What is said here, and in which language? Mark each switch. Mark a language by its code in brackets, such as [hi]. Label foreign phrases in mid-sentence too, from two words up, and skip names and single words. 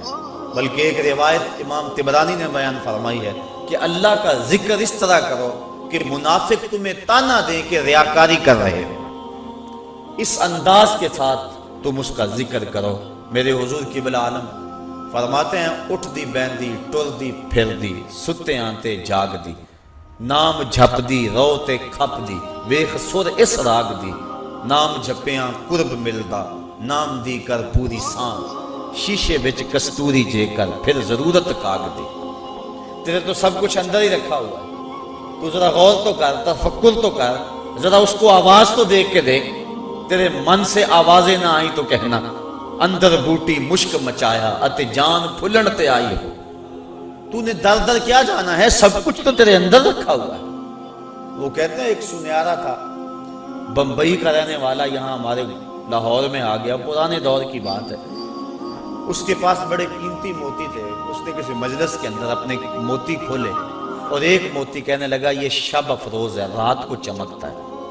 [ur] بلکہ ایک روایت امام طبرانی نے بیان فرمائی ہے کہ اللہ کا ذکر اس طرح کرو کہ منافق تمہیں تانا دے کہ ریاکاری کر رہے ہو۔ اس انداز کے ساتھ تم اس کا ذکر کرو۔ [pa] میرے حضور قبلہ عالم فرماتے ہیں اٹھ دی بیندی ٹر دی پھر دی ستے آنتے جاگ دی نام جھپ دی رو تے کھپ دی ویخ سر اس راگ دی نام جھپیاں قرب ملدا نام دی کر پوری سان شیشے بچ کستوری جے کر پھر ضرورت کاگ دی۔ [ur] تیرے تو سب کچھ اندر ہی رکھا ہوا ہے، تو ذرا غور تو کر، تفکر تو کر، ذرا اس کو آواز تو دیکھ کے دیکھ۔ تیرے من سے آوازیں نہ آئی تو کہنا [pa] اندر بوٹی مشک مچایا اتے جان پھلن تے آئی ہو۔ [ur] تو نے در در کیا جانا ہے، سب کچھ تو تیرے اندر رکھا ہوا ہے۔ وہ کہتے ہیں ایک سنیارا تھا، بمبئی کا رہنے والا، یہاں ہمارے لاہور میں آ گیا، پرانے دور کی بات ہے۔ اس کے پاس بڑے قیمتی موتی تھے، اس نے کسی مجلس کے اندر اپنے موتی کھولے اور ایک موتی کہنے لگا یہ شب افروز ہے، رات کو چمکتا ہے۔